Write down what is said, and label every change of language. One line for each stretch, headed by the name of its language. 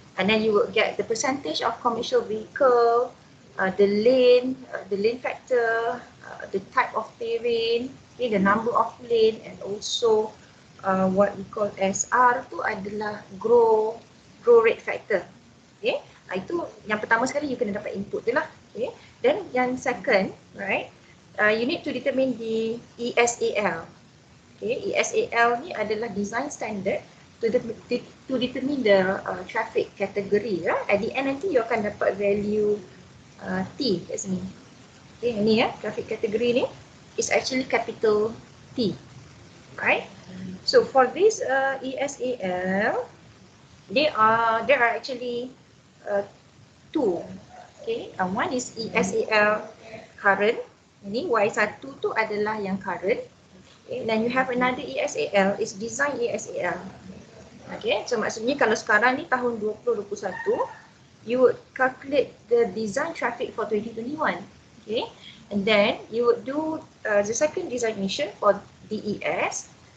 English: And then you will get the percentage of commercial vehicle, the lane factor, the type of terrain, okay, the number of lane, and also what we call SR
Malay: tu adalah
English: grow rate factor.
Malay: Okay, itu yang pertama sekali you kena dapat input tu lah.
English: Okay, then
Malay: yang
English: second, right? You need to determine the ESAL. Okay, ESAL
Malay: ni adalah
English: design standard to determine the traffic category. Right? At the end
Malay: nanti
English: you
Malay: akan dapat
English: value T
Malay: kat sini.
English: Okay,
Malay: ni ya,
English: traffic category ni is actually capital T. Right? So for this ESAL, there are actually two. Okay, one is ESAL current.
Malay: Ini Y1 tu adalah yang current.
English: Okay, then you have another ESAL, is design ESAL. Okay,
Malay: so maksudnya kalau sekarang ni tahun
English: 2021, you would calculate the design traffic for 2021. Okay, and then you would do the second design mission for DES.